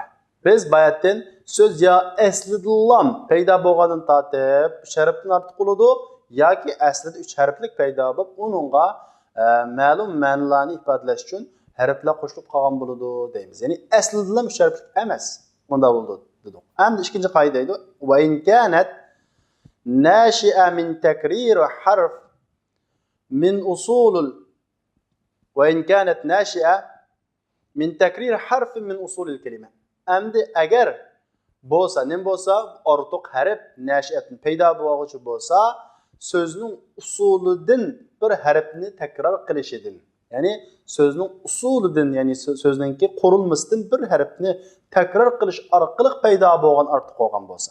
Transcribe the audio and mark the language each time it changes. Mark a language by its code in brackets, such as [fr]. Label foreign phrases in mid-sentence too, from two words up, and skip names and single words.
[uz] Biz bayatdan so'z ya aslida lam paydo bo'lgandan tortib 3 harfdan ortiq bo'ladi yoki aslida 3 harflik paydo bo'lib, uningga ma'lum ma'nolarni ifodalash uchun harflar qo'shilib qolgan bo'ladi deymiz. Ya'ni aslida ham 3 harflik emas. Bunda bo'ldi dedik. Endi ikkinchi qoida edi. [ar] وإن كانت ناشئة من تكرير حرف من الأصول وإن كانت ناشئة من تكرير حرف من أصول الكلمة. [uz] Endi agar bo'lsa, nim bo'lsa, ortiq harf nashi'atni paydo bo'luvchi bo'lsa, so'zning usulidan bir harfni takror qilishidan. Ya'ni so'zning usulidan, ya'ni so'zningki qurilmasidan bir harfni takror qilish orqali paydo bo'lgan ortiq bo'lgan bo'lsa.